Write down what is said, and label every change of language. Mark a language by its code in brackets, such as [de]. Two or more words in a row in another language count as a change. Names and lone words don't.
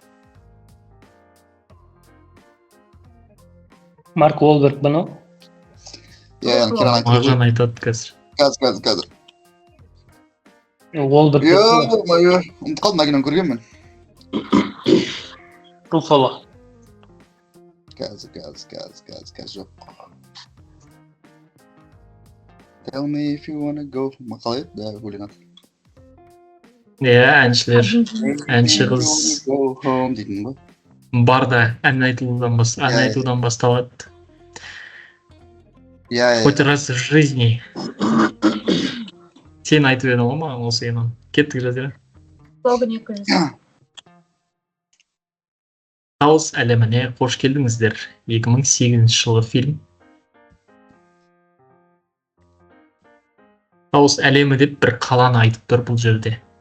[kk] Марк Уолберг бұны. Иә, Керан айтып Мағжан айтады қазір. Қазір. Уолберг. Ё-моё, ұмытып қалдым, әкенен көргенмін. Руффало. Қазір жоқ. [en] Tell me if you wanna go. [kk] Мақал еді, да, өлең аты. Иә, әнші қыз [en] Go home [kk] дейтін ғой. барда ән айтудан басталады. Иә. [ru] Хоть раз в жизни. [kk] Сен айтып едің ғой маған осы енін. Кеттік, Жазира. Слоган 200. Хаос әлеміне қош келдіңіздер. 2008 жылғы фильм. Хаос әлемі деп бір қаланы айтып тұр бұл жерде.